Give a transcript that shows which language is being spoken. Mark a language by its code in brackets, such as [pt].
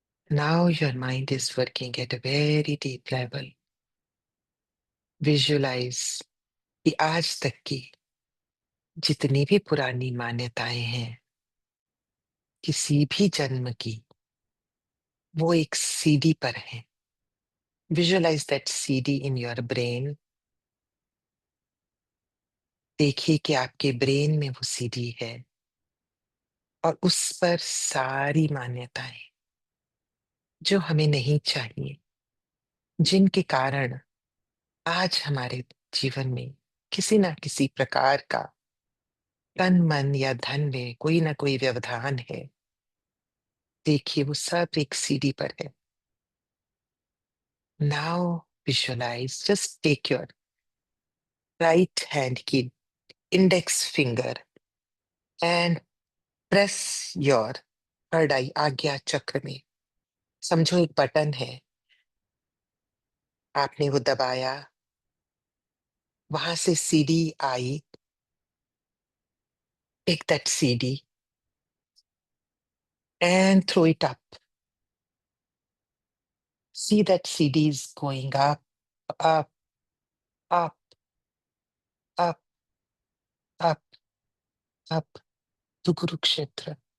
[en] Now your mind is working at a very deep level. [hi] Visualize कि आज तक की जितनी भी पुरानी मान्यताएं हैं, किसी भी जन्म की, वो एक सीडी पर है। [en] Visualize that CD in your brain. [hi] देखिए कि आपके ब्रेन में वो सीडी है और उस पर सारी मान्यताएं जो हमें नहीं चाहिए, जिनके कारण आज हमारे जीवन में किसी ना किसी प्रकार का तन मन या धन में कोई ना कोई व्यवधान है, देखिए वो सब एक सीडी पर है। [en] now visualize, just take your right hand की index finger and press your third eye [hi] आज्ञा चक्र में। समझो एक बटन है, आपने वो दबाया, वहां से CD I. [en] Take that CD and throw it up. See that CD is going up, up, up, up, up, up to Kurukshetra.